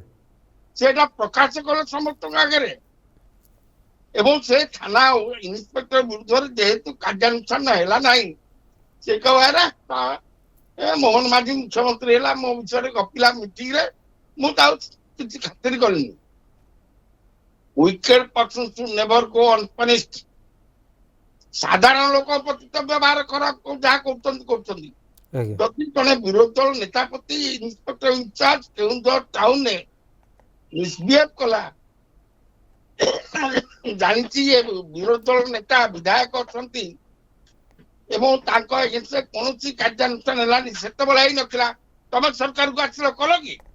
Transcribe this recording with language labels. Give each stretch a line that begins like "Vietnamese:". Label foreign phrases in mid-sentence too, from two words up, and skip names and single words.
Odia: ସେଟା ପ୍ରକାଶ କଲେ ସମସ୍ତଙ୍କ ଆଗରେ, ଏବଂ ସେ ଥାନା ଇନ୍ସପେକ୍ଟର ବିରୁଦ୍ଧରେ ଯେହେତୁ କାର୍ଯ୍ୟାନୁଷ୍ଠାନ ହେଲା ନାହିଁ, ସେ କହିଲା ମୋହନ ମାଝୀ ମୁଖ୍ୟମନ୍ତ୍ରୀ ହେଲା, ମୋ ବିଷୟରେ ଗପିଲା ମିଟିଂରେ, ମୁଁ ତାକୁ କିଛି ଖାତିର କଲିନି।
English: Wicked persons should never go unpunished.
Odia: ସାଧାରଣ ଲୋକ ପ୍ରତି ତ ବ୍ୟବହାର ଖରାପ ଯାହା କରୁଛନ୍ତି। ଆଜ୍ଞା ଯଦି ଜଣେ ବିରୋଧୀ ଦଳ ନେତା ପ୍ରତି
English: inspector in-charge
Odia: କେଉଁଝର ଟାଉନରେ ମିସବିହେଭ କଲା, ଜାଣିଛି ଏ ବିରୋଧୀ ଦଳ ନେତା ବିଧାୟକ ଅଛନ୍ତି ଏବଂ ତାଙ୍କ ଏଗେନ୍ଷ୍ଟରେ କୌଣସି କାର୍ଯ୍ୟାନୁଷ୍ଠାନ ହେଲାନି, ସେତେବେଳେ ହେଇନଥିଲା, ତମେ ସରକାରକୁ ଆସିଲ କଲ କି?